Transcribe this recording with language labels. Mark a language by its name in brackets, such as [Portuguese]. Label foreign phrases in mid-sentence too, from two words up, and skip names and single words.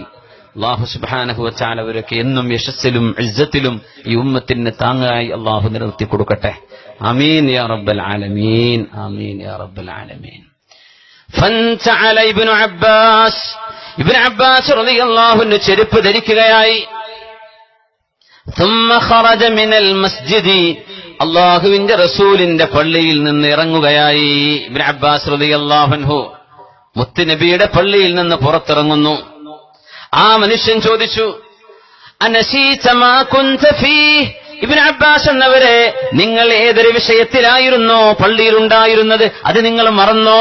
[Arabic] الله سبحانه وتعالى [Malayalam] അവരൊക്കെ എന്നും യശസ്സിലും ഇസ്സത്തിലും ഈ ഉമ്മത്തിന് താങ്ങായി അല്ലാഹു നിലനിർത്തി കൊടുക്കട്ടെ. [Arabic] آمين يا رب العالمين، آمين يا رب العالمين. [Malayalam] ഫൻതഅല ഇബ്നു അബ്ബാസ്, ഇബ്നു അബ്ബാസ് [Arabic] رضي الله عنه [Malayalam] ചെരുപ്പ് ധരിക്കുകയായി. [Arabic] ثم خرج من المسجد, [Malayalam] അല്ലാഹുവിന്റെ റസൂലിന്റെ പള്ളിയിൽ നിന്ന് ഇറങ്ങുകയായി. ഇബ്നു അബ്ബാസ് [Arabic] رضي الله عنه [Malayalam] മുത്തുനബിയുടെ പള്ളിയിൽ നിന്ന് പുറത്തിറങ്ങുന്നു. ആ മനുഷ്യൻ ചോദിച്ചു, [Arabic] أنسيت ما كنت فيه, [Malayalam] ഇബ്നു അബ്ബാസ് എന്നവരെ, നിങ്ങൾ ഏതൊരു വിഷയത്തിലായിരുന്നോ പള്ളിയിൽ ഉണ്ടായിരുന്നത്, അത് നിങ്ങൾ മറന്നോ?